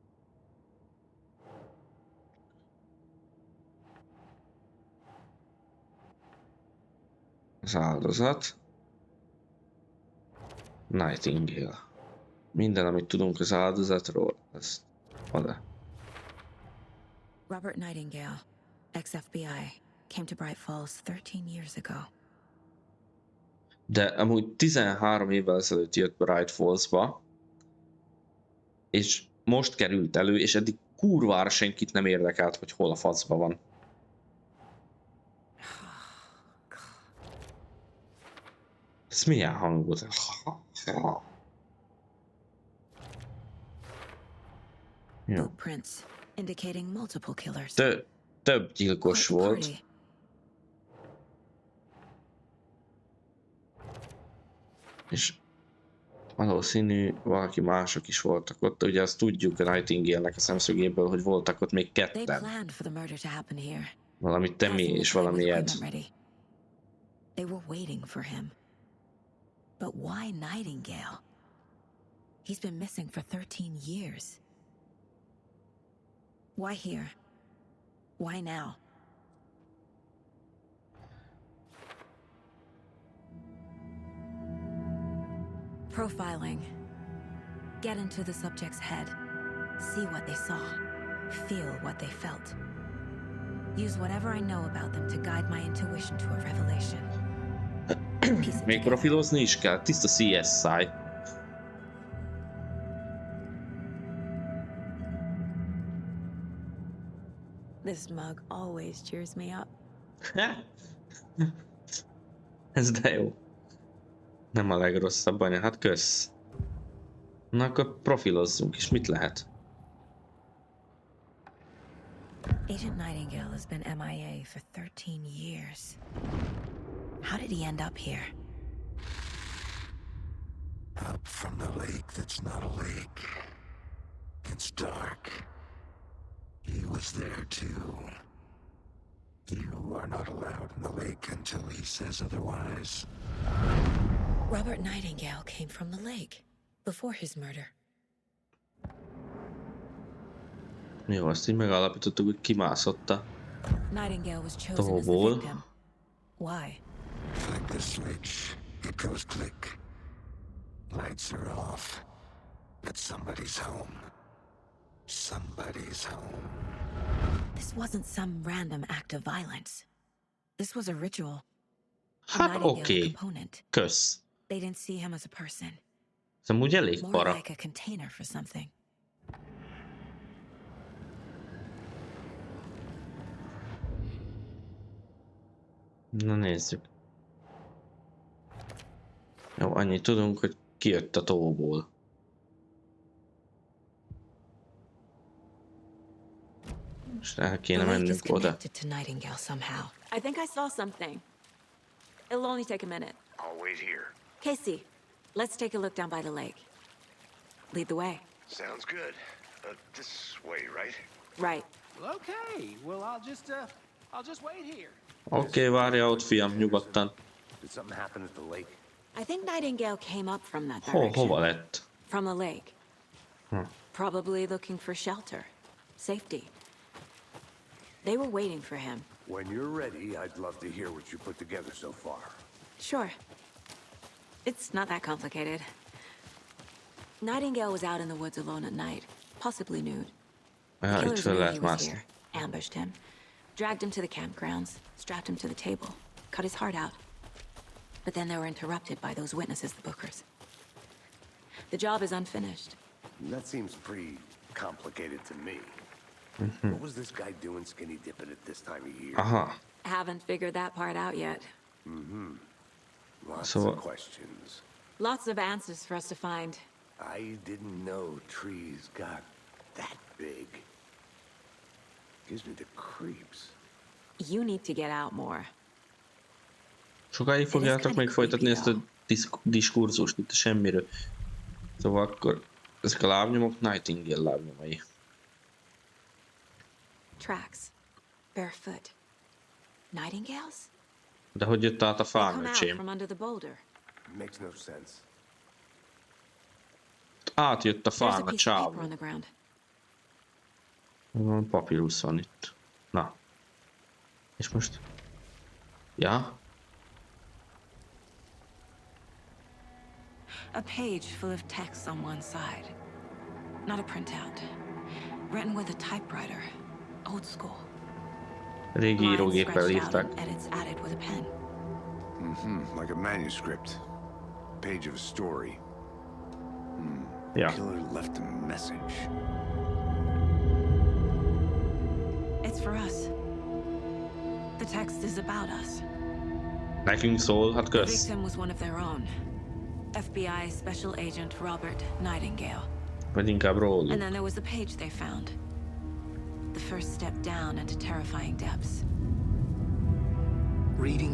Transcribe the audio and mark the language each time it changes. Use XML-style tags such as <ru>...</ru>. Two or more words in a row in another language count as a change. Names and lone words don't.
<hu>Az áldozat. Nightingale. Minden, amit tudunk az áldozatról, ezt oda.</hu> <en>Robert Nightingale, ex-FBI, came to Bright Falls 13 years ago.</en> <hu>De amúgy 13 évvel ezelőtt jött Bright Fallsba, és most került elő, és eddig kurvára senkit nem érdekelt, hogy hol a faszba van. Ez milyen hang volt? Jó.</hu> <en>Footprints indicating multiple killers.</en> <hu>Több gyilkos</hu> <en>Quite the</en> <hu>volt.</hu> <en>party.</en> <hu>És valószínű valaki mások is voltak ott. Ugye azt tudjuk a Nightingale-nek a szemszögéből, hogy voltak ott még</hu> <en>They</en> <hu>ketten.</hu> <en>planned for the murder to happen here.</en> <hu>Valami Temi</hu> <en>Passing the</en> <hu>és</hu> <en>time</en> <hu>valami</hu> <en>with Ed. equipment ready. They were waiting for him. But why Nightingale? He's been missing for 13 years. Why here? Why now? Profiling. Get into the subject's head. See what they saw. Feel what they felt. Use whatever I know about them to guide my intuition to a revelation. Piece it</en> <hu>Még</hu> <en>together.</en> <hu>profilozni is kell, tiszta CSI.</hu> <en>This mug always cheers me up.</en> <hu>Ez de jó. Nem a legrosszabb anya, hát kösz. Na akkor profilozzunk, és mit lehet?</hu> <en>Agent Nightingale has been MIA for 13 years. How did he end up here? Up from the lake that's not a lake. It's dark. He was there too. You are not allowed in the lake until he says otherwise. Robert Nightingale came from the lake before his murder.</en> <hu>Jó, azt így megállapítottuk, hogy kimászott a</hu> <en>Nightingale was chosen as the</en> <hu>tóból.</hu> <en>victim. Why? Flick the switch. It goes click. Lights are off. But somebody's home. Somebody's home. This wasn't some random act of violence. This was a ritual. A</en> <hu>Hát</hu> <en>Nightingale</en> <hu>oké.</hu> <en>component.</en> <hu>Kösz.</hu> <en>They didn't see him as a person.</en> <hu>Ez amúgy elég</hu> <en>More</en> <hu>para.</hu> <en>like a container for something.</en> <hu>Na nézzük. Jó, annyit tudunk, hogy kijött a tóból. Most el kéne</hu> <en>The lake is</en> <hu>mennünk oda.</hu> <en>connected to Nightingale somehow. I think I saw something. It'll only take a minute. I'll wait here. Casey, let's take a look down by the lake. Lead the way. Sounds good. This way, right? Right. Well, okay. Well, I'll just wait here.</en> <hu>Oké, várja ott, fiam, nyugodtan.</hu> <en>Did something happen at the lake? I think Nightingale came up from that direction.</en> <hu>Hova lett?</hu> <en>From the lake. Probably looking for shelter. Safety. They were waiting for him. When you're ready, I'd love to hear what you put together so far. Sure. It's not that complicated. Nightingale was out in the woods alone at night, possibly nude. The</en> <hu>Ja,</hu> <en>killers</en> <hu>itt fel</hu> <en>knew he</en> <hu>lehet</hu> <en>was</en> <hu>mászni.</hu> <en>here, ambushed him, dragged him to the campgrounds, strapped him to the table, cut his heart out. But then they were interrupted by those witnesses, the Bookers. The job is unfinished. That seems pretty complicated to me. What was this guy doing skinny dipping at this time of year? Aha. Haven't figured that part out yet. Lots So- of questions. Lots of answers for us to find. I didn't know trees got that big. Gives me the creeps. You need to get out more.</en> <hu>Sokáig fogjátok még folytatni ezt a diskurzust itt a semmiről. Szóval akkor ezek a lábnyomok Nightingale lábnyomai.</hu> <en>Tracks. Barefoot. Nightingales?</en> <hu>De hogy jött át a</hu> <en>They</en> <hu>fán,</hu> <en>come out</en> <hu>öcsém?</hu> <en>from under the boulder. Makes no sense.</en> <hu>Átjött a</hu> <en>There's a</en> <hu>fán a</hu> <en>piece of paper</en> <hu>csávó.</hu> <en>on the ground.</en> <hu>Papírus van itt. Na. És most? Ja?</hu> <en>A page full of text on one side. Not a printout. Written with a typewriter. Old school.</en> <hu>Régi</hu> <en>Lines</en> <hu>írógéppel</hu> <en>scratched out</en> <hu>írták.</hu> <en>and edits added with a pen. Like a manuscript. Page of a story.</en> <hu>Ja.</hu> <en>Killer left a message. It's for us. The text is about us.</en> <hu>Nekünk szól, hát</hu> <en>The</en> <hu>kösz.</hu> <en>victim was one of their own. FBI Special Agent Robert Nightingale.</en> <hu>Vagy inkább róluk.</hu> <en>And then there was the page they found. The first step down into terrifying depths. Reading</en>